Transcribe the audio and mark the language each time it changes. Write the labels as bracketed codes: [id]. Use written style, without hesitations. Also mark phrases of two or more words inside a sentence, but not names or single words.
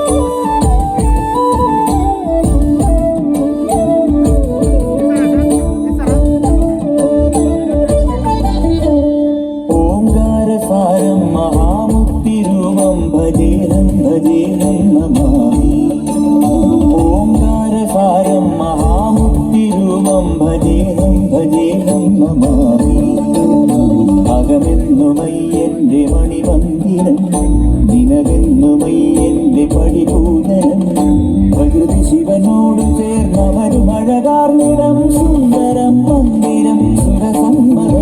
[sa] ఓంకార సారం మహాముక్తి రూపం భజేహం భజేహం నమామి. ఓంకార సారం మహాముక్తి రూపం భజేహం భజేహం నమామి. [ml] അകമെന്നുമൈ എൻ്റെ മണിമന്ദിരം, ദിനമെന്നുമൈ എൻ്റെ പടിപൂജനം. പ്രകൃതി ശിവനോട് ചേർന്നവരും അഴകാർന്നിടം സുന്ദരം മന്ദിരം സുരസമ്മതം.